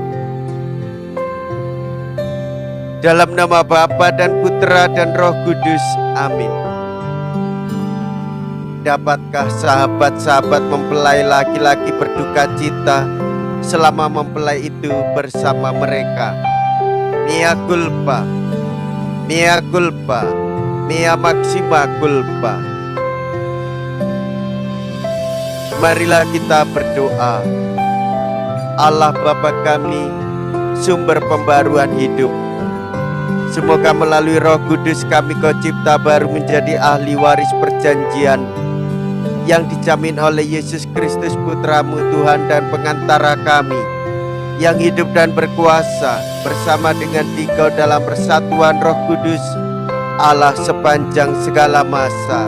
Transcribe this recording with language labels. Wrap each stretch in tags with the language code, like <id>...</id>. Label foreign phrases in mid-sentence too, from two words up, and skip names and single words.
<id>Dalam nama Bapa dan Putra dan Roh Kudus, amin. Dapatkah sahabat-sahabat mempelai laki-laki berduka cita selama mempelai itu bersama mereka?</id> <la>Mea culpa, mea culpa, mea maxima culpa.</la> <id>Marilah kita berdoa. Allah Bapa kami, sumber pembaruan hidup, semoga melalui Roh Kudus kami Kau cipta baru menjadi ahli waris perjanjian yang dijamin oleh Yesus Kristus Putra-Mu Tuhan dan pengantara kami, yang hidup dan berkuasa bersama dengan Dikau dalam persatuan Roh Kudus, Allah sepanjang segala masa.</id>